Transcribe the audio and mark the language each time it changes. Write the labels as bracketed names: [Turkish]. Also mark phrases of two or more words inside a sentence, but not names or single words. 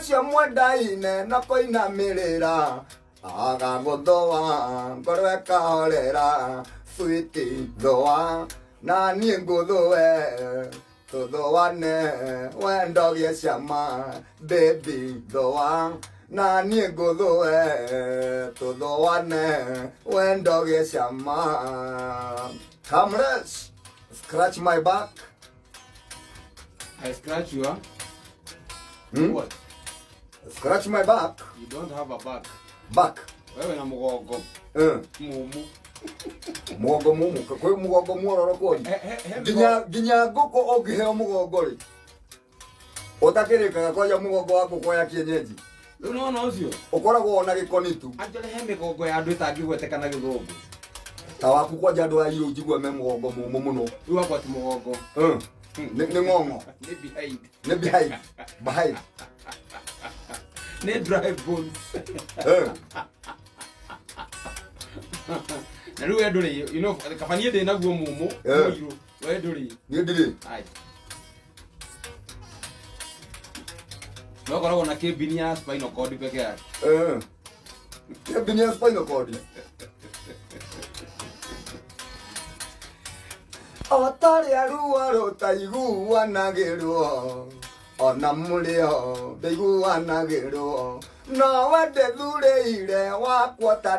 [Kikuyu] cio mwendaine no kũinamĩrĩra agagũthũa ngoro ĩkahorera switi thũa na niĩ ngũthũe tũthũane wendo gĩa cama baby thũa na niĩ ngũthũe tũthũane wendo gĩa cama. [English] Come let's scratch my back. I scratch you, huh? Hmm? What? Scratch my back. You don't have a back. Back. [Kikuyu] Wewe na mũgongo mumu. Mũgongo mumu. Kwĩ mũgongo muororo kwoni. Nginya ngũkũ ũngĩheo mũgongo rĩ. Ũtakĩrĩkaga kwaja mũgongo wa ngũkũ ya kienyeji. Rĩu nĩwona ũcio Ũkoragwo na gĩkoni tu. actually he mĩgongo ya andũ ĩtangĩgwetekana gĩthũngũ Ta waku kwaja andũ a irũ njigua me mũgongo mũmũ mũno. rĩu wakwa ti mũgongo Nĩ ng'ong'o. nĩ behind Nĩ behind. Behind. nĩ [English] dry bones [Kikuyu] na rĩu we ndũrĩ [English] you know [Kikuyu] kabanie ndĩ naguo mũmũ mũirũ we ndũrĩ Niĩ ndirĩ. ai no koragwo na kĩmbini ya [English] spinal cord [Kikuyu] peke yake Kĩmbini ya [English] spinal cord. [Kikuyu] Otarĩa ruo rũtaiguanagĩrwo ona mũrĩo ndĩiguanagĩrwo nowe ndĩthurĩire wakwa ta